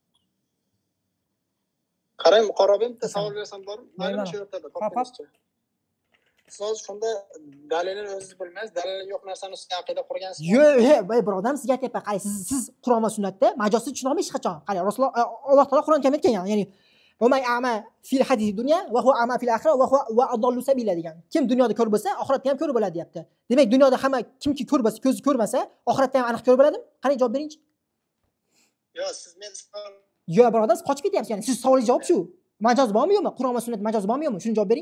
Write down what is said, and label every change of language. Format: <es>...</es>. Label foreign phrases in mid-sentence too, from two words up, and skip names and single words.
<uz>Qarang, Muqarrabim bitta savol bersam bormi? Mayli, shu yerda. Hop. Siz shunda dalilini o'zingiz bilmaysiz, dalili yo'q narsani ustiga aqida qurgansiz. Yo'q, birodam, sizga aytyapman. Qarang, siz Qur'on va sunnatda majozsiz tushuna olmaysiz hech qachon. Qarang, Rasululloh Alloh taolo Qur'on karim aytgan, ya'ni</uz> <ar>"ومن أعمى في هذه الدنيا وهو أعمى في الآخرة وأضل سبيلا"</ar> <uz>degan. Kim dunyoda ko'r bo'lsa, oxiratda ham ko'r bo'ladi, deyapti. Demak, dunyoda hamma kimki ko'r bo'lsa, ko'zi ko'rmasa, oxiratda ham aniq ko'r bo'ladimi? Qani javob beringchi. Yo'q, siz men Yo'q, birodar, siz qochib ketyapsiz. Ya'ni siz savolingiz javob shu. Majoz bormi yo'qmi? Qur'on va sunnat majoz bormi yo'qmi? Shuni javob bering.</uz>